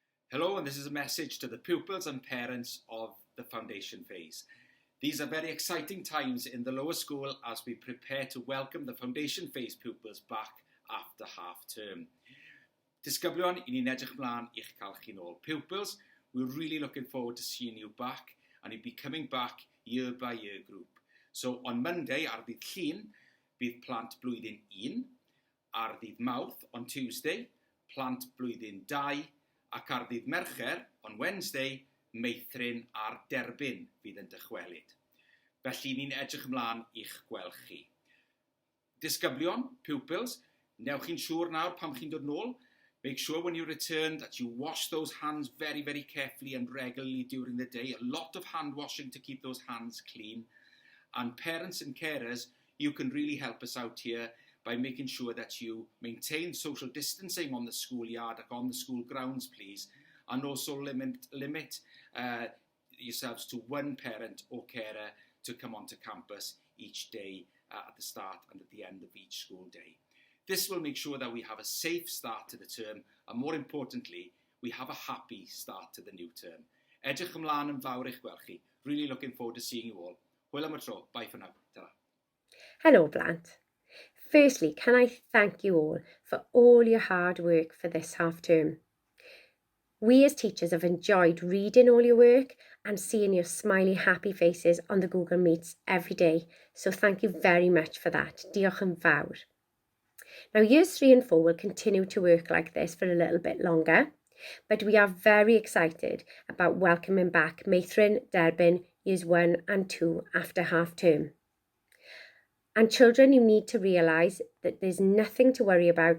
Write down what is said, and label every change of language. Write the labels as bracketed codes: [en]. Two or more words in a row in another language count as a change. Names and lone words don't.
[en] Hello, and this is a message to the pupils and parents of the foundation phase. These are very exciting times in the lower school as we prepare to welcome the foundation phase pupils back after half term. [cy] Disgyblion, i ni'n edrych mlaen i'ch cael chi nôl. [en] Pupils, we're really looking forward to seeing you back, and you'll be coming back year by year group. So on Monday, [cy] ar ddydd Llun, bydd plant blwyddyn 1, ar ddydd Mawrth [en] on Tuesday, [cy] plant blwyddyn 2, ac ar ddydd Mercher, [en] on Wednesday, [cy] meithrin a'r derbyn fydd yn dychwelyd. Felly ni'n edrych ymlaen i'ch gweld chi. Disgyblion, pupils, newch chi'n siŵr nawr pam chi'n dod nôl. [en] Make sure when you return that you wash those hands very, very carefully and regularly during the day. A lot of hand washing to keep those hands clean. And parents and carers, you can really help us out here by making sure that you maintain social distancing on the schoolyard, on the school grounds, please, and also limit yourselves to one parent or carer to come onto campus each day at the start and at the end of each school day. This will make sure that we have a safe start to the term, and more importantly, we have a happy start to the new term. [cy] Edrych ymlaen yn fawr eich gweld chi. [en] Really looking forward to seeing you all. [cy] Hwyl am y tro. [en] Bye for now. Ta-ra. Hello, Blant. Firstly, can I thank you all for all your hard work for this half term. We as teachers have enjoyed reading all your work and seeing your smiley, happy faces on the Google Meets every day. So thank you very much for that. [cy] Diolch yn fawr. [en] Now, years 3 and 4 will continue to work like this for a little bit longer, but we are very excited about welcoming back Meithrin, Derbyn, years 1 and 2 after half term. And children, you need to realise that there's nothing to worry about.